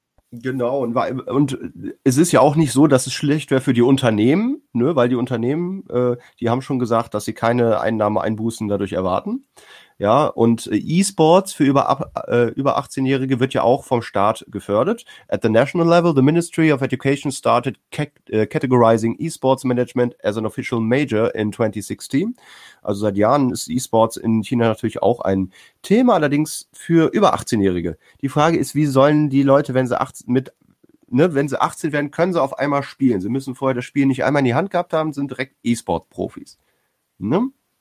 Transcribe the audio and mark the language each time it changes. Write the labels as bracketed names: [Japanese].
[German] Genau, und es ist ja auch nicht so, dass es schlecht wäre für die Unternehmen, ne, weil die Unternehmen, die haben schon gesagt, dass sie keine Einnahmeeinbußen dadurch erwarten. Ja, und E-Sports für über 18-Jährige wird ja auch vom Staat gefördert. [English] At the national level, the Ministry of Education started categorizing E-Sports Management as an official major in 2016. [German] Also seit Jahren ist E-Sports in China natürlich auch ein Thema, allerdings für über 18-Jährige. Die Frage ist, wie sollen die Leute, wenn sie 18, mit, ne, wenn sie 18 werden, können sie auf einmal spielen? Sie müssen vorher das Spiel nicht einmal in die Hand gehabt haben, sind direkt E-Sport-Profis. Ne?